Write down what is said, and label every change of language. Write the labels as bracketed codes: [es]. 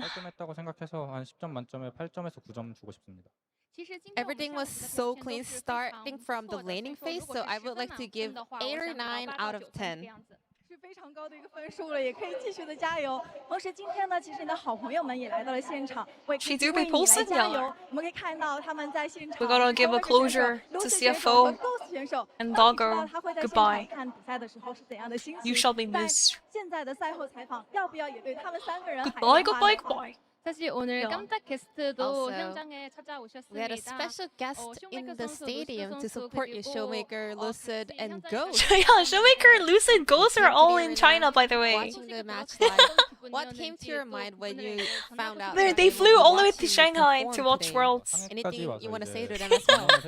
[ko] 깔끔했다고 생각해서 한 10점 만점에 8점에서 9점 주고 싶습니다. [en] Everything was so clean starting from the laning phase, so I would like to give 8 or 9 out of 10. [zh] 是非常高的一个分数了，也可以继续的加油。同时，今天呢，其实你的好朋友们也来到了现场，为你来加油。我们可以看到他们在现场。 [en] We gotta give a closure to CFO and Doggo. Goodbye. [zh] 看比赛的时候是怎样的心情 [en] You shall be missed. [zh] 现在的赛后采访，要不要也对他们3个人 [en] Goodbye, goodbye, goodbye. [ko] 사실 오늘 깜짝 게스트도 [en] Also, [ko] 현장에 찾아오셨습니다. [en] We had a special guest in the stadium to support you, Showmaker, Lucid, and Ghost. Yeah, Showmaker, Lucid, Ghost are all in China, by the way. Watching the match live, what came to your mind when you found out? They flew all the way to Shanghai to watch Worlds. Anything you want to say to them as well?